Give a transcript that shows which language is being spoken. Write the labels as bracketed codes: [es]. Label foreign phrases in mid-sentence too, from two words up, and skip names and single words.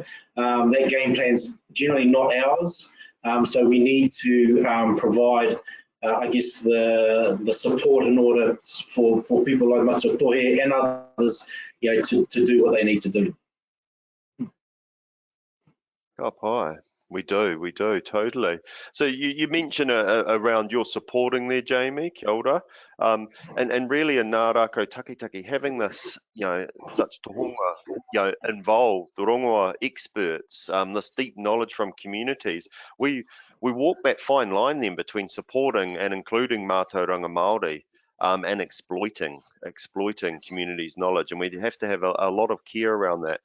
[en] That game plan's generally not ours. So we need to provide I guess the support in order for people like Matutohi and others, to do what they need to do. Oh, hi. We do, totally. So you mentioned around your supporting there, [mi] Jamie, kia ora. [en] And really in Ngā Rākau Takitaki, having this, such tohunga, involved, the rongoa experts, this deep knowledge from communities, we walk that fine line then between supporting and including [mi] mātauranga Māori, [en] and exploiting communities' knowledge, and we have to have a lot of care around that.